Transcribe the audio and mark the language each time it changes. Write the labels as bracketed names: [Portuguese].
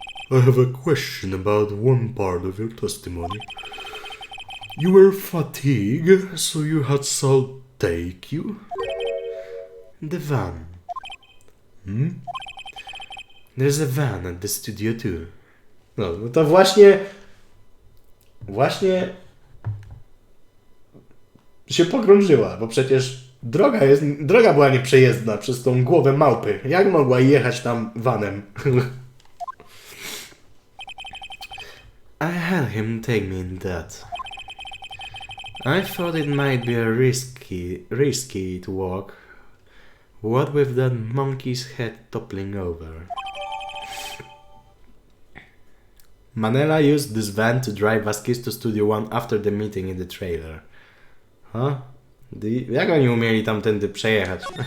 [English] I have a question about one part of your testimony. You were fatigued, so you had Sal take you? The van. There's a van at the Studio 2. [Polish] No to właśnie się pogrążyła, bo przecież droga była nieprzejezdna przez tą głowę małpy. Jak mogła jechać tam vanem? [English] I had him take me in that. I thought it might be a risky to walk. What with that monkey's head toppling over? Manela used this van to drive Vasquez to Studio 1 after the meeting in the trailer. Huh? [Polish] Jak oni umieli tamtędy przejechać?